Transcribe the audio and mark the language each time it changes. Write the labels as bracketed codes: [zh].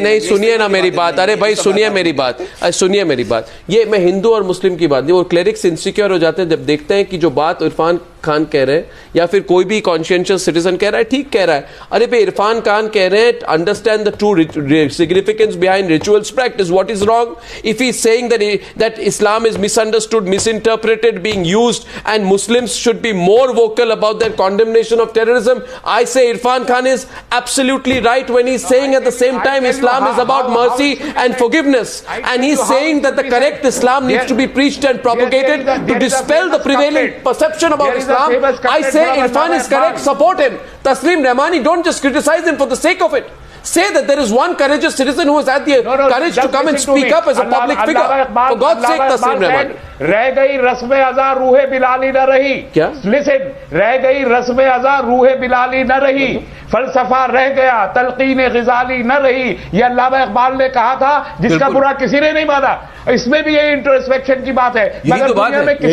[ur] نہیں سنیے نا میری بات، ارے بھائی سنیے میری بات. یہ میں ہندو اور مسلم کی بات نہیں، وہ کلیرکس انسیکیور ہو جاتے ہیں جب دیکھتے ہیں کہ جو بات عرفان خان کہہ رہے ہیں یا پھر کوئی بھی کانشینشیس سٹیزن کہہ رہا ہے ٹھیک کہہ رہا ہے. ارے بھائی عرفان خان کہہ رہے ہیں [en] Understand the true significance behind rituals practice. What is wrong if he's saying that Islam is misunderstood, misinterpreted, being used, and Muslims should be more vocal about their condemnation of terrorism? I say Irfan Khan is absolutely right when he's saying at the same time Islam is about mercy and forgiveness, and he's saying that the correct Islam needs to be preached and propagated to dispel the prevailing perception about Islam. I say Irfan is correct, support him. Taslim Rahmani, don't just criticize him for the sake of it. Say that there is one courageous citizen who has had the courage to come and speak up as a public figure. For God's sake, Taslim Rahmani. [ur] رہ گئی رسم ازاں روح بلالی نہ رہی. کیا لسن, رہ گئی رسم ازاں روح بلالی نہ رہی, فلسفہ رہ گیا تلقین غزالی نہ رہی. یہ علامہ اقبال نے کہا تھا جس کا برا کسی نے نہیں مانا. اس میں بھی یہ انٹروسپیکشن کی بات ہے. مگر دنیا میں کسی نے